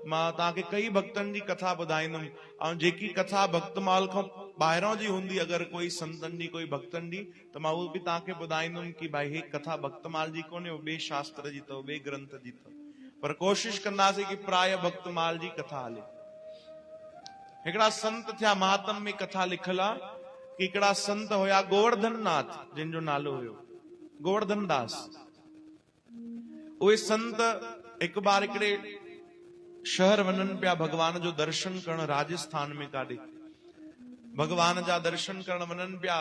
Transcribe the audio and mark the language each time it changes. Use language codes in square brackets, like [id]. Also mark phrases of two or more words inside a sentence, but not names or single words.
[sd] मां तव्हांखे कई भक्तनि जी कथा ॿुधाईंदुमि, ऐं जेकी कथा भक्तमाल खां ॿाहिरां जी हूंदी, अगरि कोई संतनि जी कोई भक्तनि जी, त मां उहो बि तव्हांखे ॿुधाईंदुमि कि भाई हे कथा भक्तमाल जी कोन्हे, ॿिए शास्त्र जी अथव, ॿिए ग्रंथ जी अथव, पर कोशिश कंदासीं कि प्राय भक्तमाल जी कथा हले। हिकिड़ा संत थिया, महात्म में कथा लिखल आहे कि हिकिड़ा संत हुया गोवर्धन नाथ, जिन जो नालो हुयो गोवर्धन दास। उहे संत हिकु बार हिकिड़े शहर वञनि पिया भगवान जो दर्शन करण, राजस्थान में काॾे भगवान जा दर्शन करण वञनि पिया।